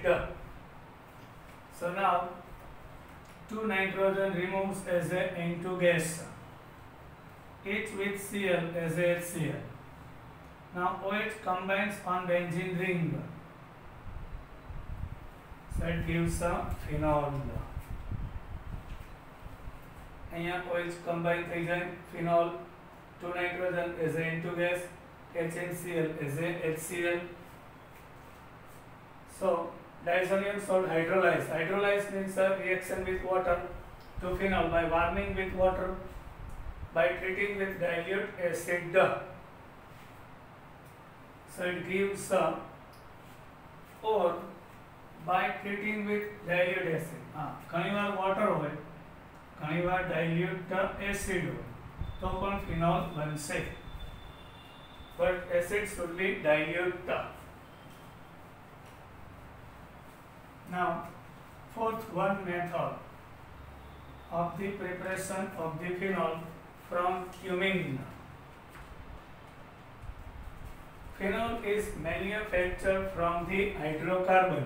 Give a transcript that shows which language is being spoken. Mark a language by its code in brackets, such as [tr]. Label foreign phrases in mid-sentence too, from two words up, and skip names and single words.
[en] So now 2 nitrogen removes as a N2 gas, H with Cl as a HCl. Now OH combines on benzene ring. So it gives a phenol. [gu] અહીંયા OH combine થઈ જાય phenol, [en] 2 nitrogen as a N2 gas, HNCl as a HCl. So diazonium salt hydrolyze. Hydrolyze means a reaction with water to phenol by warming with water, by treating with dilute acid. So it gives or by treating with dilute acid. [gu] ઘણી વાર water હોય, ઘણી વાર [en] dilute acid [gu] હોય, તો પણ phenol બનશે. [en] But acid should be dilute. Now, fourth one method of the preparation of the phenol from cumene. Phenol is manufactured from the hydrocarbon.